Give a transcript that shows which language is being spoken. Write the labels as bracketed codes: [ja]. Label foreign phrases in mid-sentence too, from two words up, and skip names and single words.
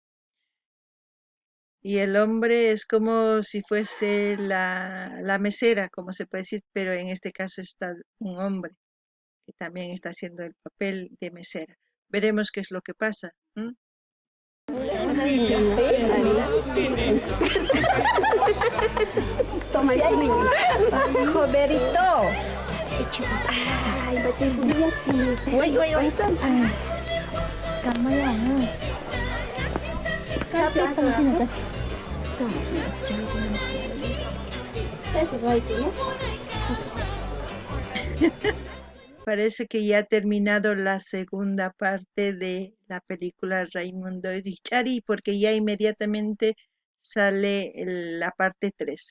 [es] Y el hombre es como si fuese la mesera, como se puede decir, pero en este caso está un hombre que también está haciendo el papel de mesera. Veremos qué es lo que pasa. Toma ya, joderito. Ay, [id] baca lihat sini. Woi. Kamu ya. [es] Parece que ya ha terminado la segunda parte de la película Raimundo y Richari, porque ya inmediatamente sale la parte 3.